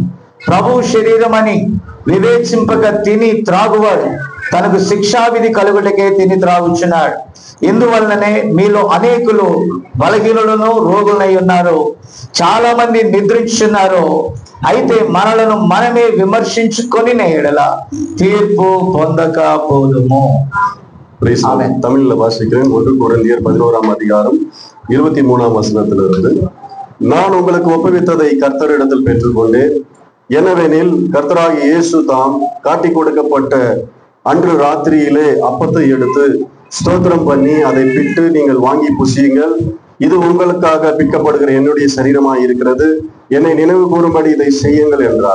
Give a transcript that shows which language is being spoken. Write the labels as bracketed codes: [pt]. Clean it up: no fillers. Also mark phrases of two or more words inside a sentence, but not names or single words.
[te] ప్రభువు శరీరం అని వివేచింపక తిని త్రాగువాడు తనకు శిక్షావిధి కలుగుటకే తిని త్రాగుచున్నాడు. ఇందువలననే మీలో అనేకులు బలహీనులను రోగులై ఉన్నారు, చాలా మంది నిద్రించున్నారు. అయితే మనలను మనమే విమర్శించుకొని ఎడల తీర్పు పొందక పోదుము. [ta] தமிழ்ல வாசிக்கிறேன். 1 கொரிந்தியர் 11వ அதிகாரம் 23వ வசனத்திலிருந்து, நான் உங்களுக்கு ஒப்புவித்ததை கர்த்தரிடத்தில் பெற்றுக்கொண்டேன். எனவெனில் கர்த்தராகிய இயேசு தாம் காட்டி கொடுக்கப்பட்ட அன்று ராத்திரியிலே அப்பத்தை எடுத்து ஸ்தோத்திரம் பண்ணி அதை பிட்டு, நீங்கள் வாங்கி புசியுங்கள், இது உங்களுக்காக பிற்கப்படுகிற என்னுடைய சரீரமாய் இருக்கிறது, என்னை நினைவு கூறும்படி இதை செய்யுங்கள் என்றார்.